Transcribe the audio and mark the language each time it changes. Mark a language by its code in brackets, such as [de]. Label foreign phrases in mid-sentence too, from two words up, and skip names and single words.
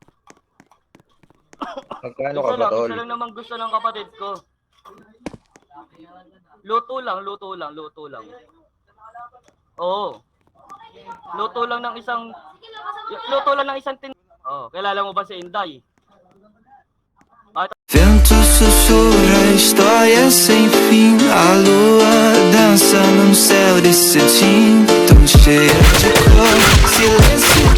[tl] Magkano ka ba, tol? Isa lang naman gusto ng kapatid ko. Luto lang. Oo. Luto lang ng isang tin. Oh, kilala mo ba si Inday? [pt] Vento sussurra histórias sem fim. A lua dança no céu desse cetim, tão cheia de cor. Silêncio